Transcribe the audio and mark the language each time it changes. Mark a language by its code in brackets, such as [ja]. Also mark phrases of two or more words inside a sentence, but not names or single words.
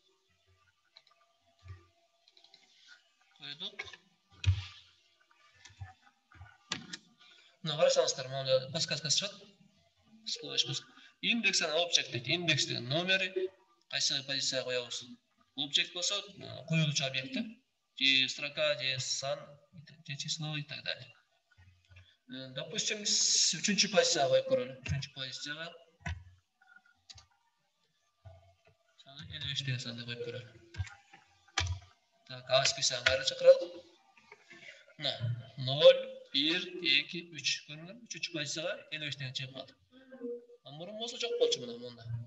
[ky] Койдук. Мына карасаңыздар, мына подсказкасы чыгат. Индекс ана object дейт. Индекс деген номери, кайсы позицияга коебуз. Object болса, коюлуучу объекти, же строка, же сан, же число [ru] и так далее. [ky] Допустим, үчүнчү позицияга коюп көрөлү. Үчүнчү позицияга 53 деген санды коюп көрөлү. Так, А списогун кайра чакыралы. Мына 0, 1, 2, 3 көрүнгөн. Үчүнчү позицияга 53 деген чыгып калды. Мурун болсо жок болчу мына монда.